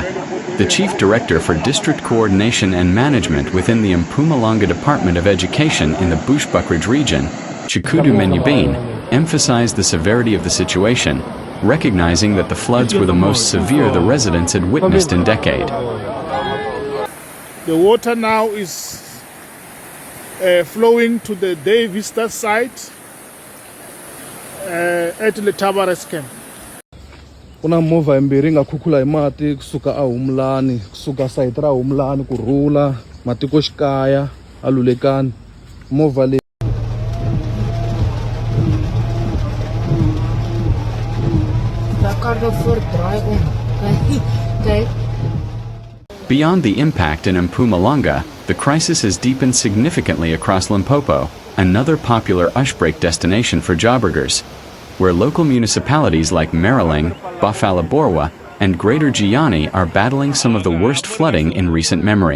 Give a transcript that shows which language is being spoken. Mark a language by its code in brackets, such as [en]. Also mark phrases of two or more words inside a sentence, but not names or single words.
[en] The Chief Director for District Coordination and Management within the Mpumalanga Department of Education in the Bushbuckridge region, Chikudu Menyubane, emphasized the severity of the situation, recognizing that the floods were the most severe the residents had witnessed in decades. The water now is flowing to the day visitor site at Letaba rest camp. [ts] Kuna movha imbirhi nga khukhula hi mati kusuka a Humlani, kusuka site ra Humlani ku rhula matiko xikaya a Lulekani. Movha leyi [en] Beyond the impact in Mpumalanga, the crisis has deepened significantly across Limpopo, another popular ushbreak destination for jobbergers, where local municipalities like Mpumalanga, Phalaborwa, and Greater Giani are battling some of the worst flooding in recent memory.